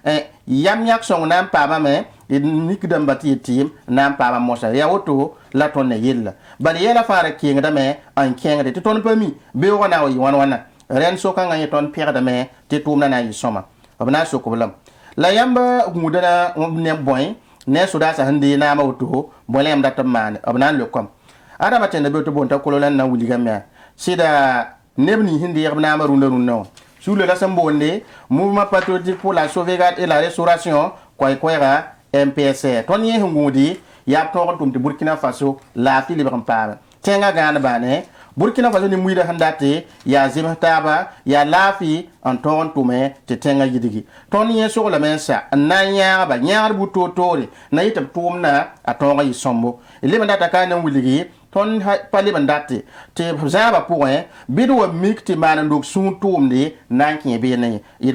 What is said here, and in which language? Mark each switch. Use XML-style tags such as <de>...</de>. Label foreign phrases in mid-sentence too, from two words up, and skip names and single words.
<mos>yam yãk sõng na n paamame d mikdãmba tɩ yɩ tɩɩm na n paama mosa yaa woto la tõnd ne yella bal yɛla fãa ra kẽengdame n kẽngde tɩ tõnd pa mi beoogã na n wa yɩ wãn-wãna rẽnd sokãngã yẽ tõnd pẽgdame tɩ tʋʋmdã na n yɩ sõma b na n sokb lame la yãmb gũudã ne bõe ne sodaasã sẽn dee naamã woto bõe la yãmb dat n maane b na n lekom adama tẽnda be tɩ boon t'a kolo la n na n wilgame yaa sɩda neb nins sẽn deeg b naamã rũndã wã sugla la sẽn boonde mouvement patriotique pour la sauvegarde et la restauration koɛɛga MPSR tõnd yẽ sẽn gũudi yaa b tõog n tʋm tɩ Burkina Faso laafɩ lebg n paame tẽngã gãand baane Burkina Faso ne muida sẽn date yaa zems taaba yaa laafɩ n tõog n tʋme tɩ tẽngã yidgi tõnd yẽ soglame n sa n na n yãagba yãagd bu-toor-toore na yɩ tɩ b tʋʋmdã a tõog n yɩ sõmbo leb n data kaa ne n wilgi tõnd pa leb n date tɩ b zãabã pʋgẽ bɩd wa mik tɩ maan n dog sũur tʋʋmde na n kẽ beene ye d</mos>